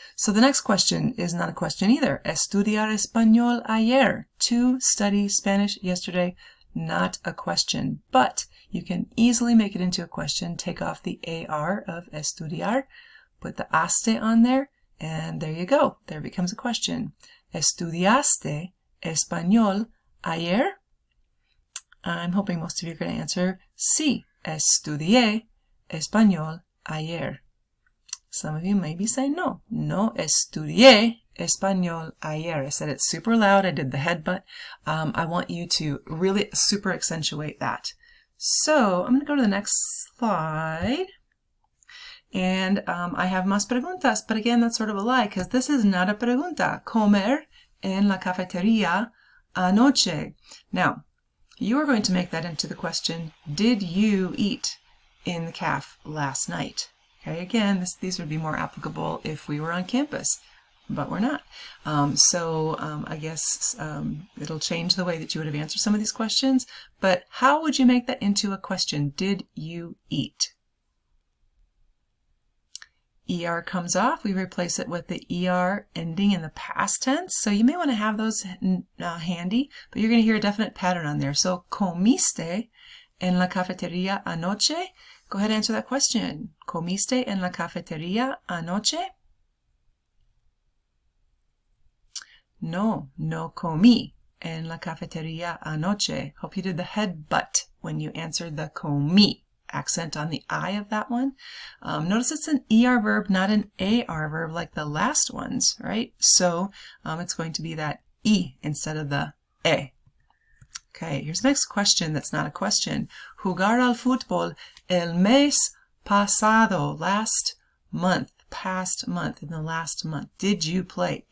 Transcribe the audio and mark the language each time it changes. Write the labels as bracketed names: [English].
[English] So the next question is not a question either. [Spanish] Estudiar español ayer. [English] To study Spanish yesterday. Not a question. But you can easily make it into a question. Take off the AR of estudiar. Put the aste on there. And there you go. There becomes a question. [Spanish] ¿Estudiaste español ayer? [English] I'm hoping most of you are going to answer sí. [Spanish] Estudié español ayer. [English] Some of you maybe say no. [Spanish] No estudié español ayer. [English] I said it super loud. I did the headbutt. I want you to really super accentuate that. So I'm going to go to the next slide. And I have [Spanish] más preguntas. [English] But again, that's sort of a lie because this is not a pregunta. [Spanish] Comer en la cafetería anoche. [English] Now, you are going to make that into the question, did you eat in the caf last night? Okay, again, these would be more applicable if we were on campus, but we're not. I guess it'll change the way that you would have answered some of these questions, but how would you make that into a question? Did you eat? ER comes off. We replace it with the ER ending in the past tense. So you may want to have those handy, but you're going to hear a definite pattern on there. [Spanish] So, comiste en la cafetería anoche? [English] Go ahead and answer that question. [Spanish] ¿Comiste en la cafetería anoche? No, no comí en la cafetería anoche. [English] Hope you did the headbutt when you answered the comí. Accent on the I of that one. Notice it's an ER verb, not an AR verb like the last ones, right? So it's going to be that I instead of the E. Okay, here's the next question that's not a question. [Spanish] Jugar al fútbol el mes pasado, [English] last month, past month, in the last month. Did you play?